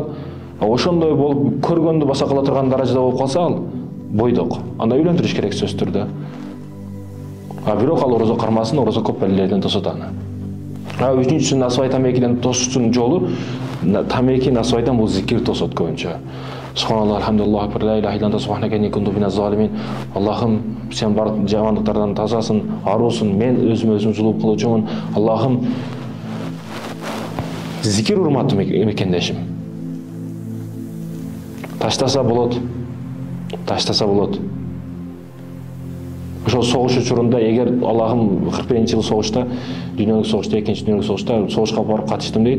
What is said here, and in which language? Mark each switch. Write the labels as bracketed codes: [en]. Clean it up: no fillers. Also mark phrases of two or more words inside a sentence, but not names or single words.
[ky] Ошондой болуп көргөндү баса кыла турган даражада болуп калса ал бойдок. Анда үйлөндүрүш керек сөзсүз түрдө. Бирок ал орозо кармасын, орозо көп балелерден тосот аны. Үчүнчүсү насыбай тамекиден тосуштун жолу, тамеки насыбайдан бул зикир тосот көбүнчө. [ar] سبحان الله الحمد لله لا إله إلا الله سبحانك إني كنت من الظالمين. [ky] Allah'ım sen bardык жамандыктардан тазасың, арусың, мен өзүм зулум кылуучумун. Allah'ım зикир урматтуу мекендешим. Таштаса болот. Таштаса болот. Ошол согуш учурунда эгер Аллахым 41-жылы согушта, дүйнөлүк согушта, экинчи дүйнөлүк согушта согушка барып катыштым дейт.